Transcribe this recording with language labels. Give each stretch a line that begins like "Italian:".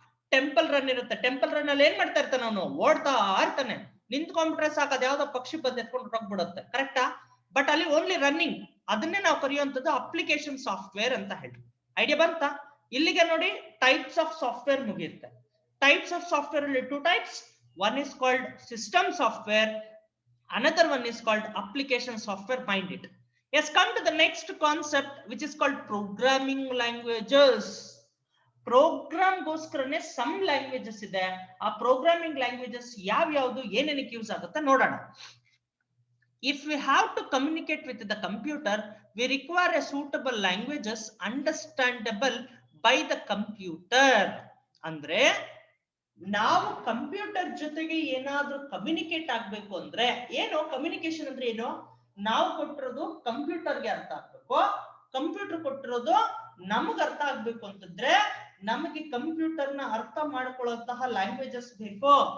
Kannada: Temple run ಇರುತ್ತೆ, temple run ಅಲ್ಲಿ ಏನ್ ಮಾಡ್ತಾ ಇರ್ತಾನೆ ಅವನು, ಓಡ್ತಾ ಇರ್ತಾನೆ. ನಿಂತ್ಕೊಂಡ್ಬಿಟ್ರೆ ಸಾಕು, ಅದ್ ಯಾವ್ದೋ ಪಕ್ಷಿ ಬಂದು ಎತ್ಕೊಂಡು ಹೋಗ್ಬಿಡುತ್ತೆ, ಕರೆಕ್ಟಾ? ಬಟ್ ಅಲ್ಲಿ ಓನ್ಲಿ ರನ್ನಿಂಗ್. ಅದನ್ನೇ ನಾವು ಕರೆಯುವಂತದ್ದು ಅಪ್ಲಿಕೇಶನ್ ಸಾಫ್ಟ್ವೇರ್ ಅಂತ ಹೇಳಿ. ಐಡಿಯಾ ಬಂತಾ? ಇಲ್ಲಿಗೆ ನೋಡಿ,
English: Types of software ಮುಗಿಯುತ್ತೆ. Types of software ಅಲ್ಲಿ 2 types. One is called system software, another one is called application software. Mind it. Yes, come to the next concept which is called programming languages.
Kannada: Program ಗೋಸ್ಕರನೇ some languages ಇದೆ. ಆ programming languages ಯಾವ ಯಾವ್ದು ಏನೇನಕ್ಕೆ use ಆಗುತ್ತೆ ನೋಡೋಣ.
English: If we have to communicate with the computer, we require a suitable languages understandable by the computer.
Kannada: ಅಂದ್ರೆ ನಾವು computer ಜೊತೆಗೆ ಏನಾದ್ರೂ ಕಮ್ಯುನಿಕೇಟ್ ಆಗ್ಬೇಕು ಅಂದ್ರೆ ಏನು ಕಮ್ಯುನಿಕೇಶನ್ ಅಂದ್ರೆ ಏನು, ನಾವು ಕೊಟ್ಟಿರೋದು ಕಂಪ್ಯೂಟರ್ಗೆ ಅರ್ಥ ಆಗ್ಬೇಕು, ಕಂಪ್ಯೂಟರ್ ಕೊಟ್ಟಿರೋದು ನಮಗ್ ಅರ್ಥ ಆಗ್ಬೇಕು ಅಂತಂದ್ರೆ ನಮಗೆ ಕಂಪ್ಯೂಟರ್ ನ ಅರ್ಥ ಮಾಡ್ಕೊಳ್ಳುವಂತಹ ಲ್ಯಾಂಗ್ವೇಜಸ್ ಬೇಕು.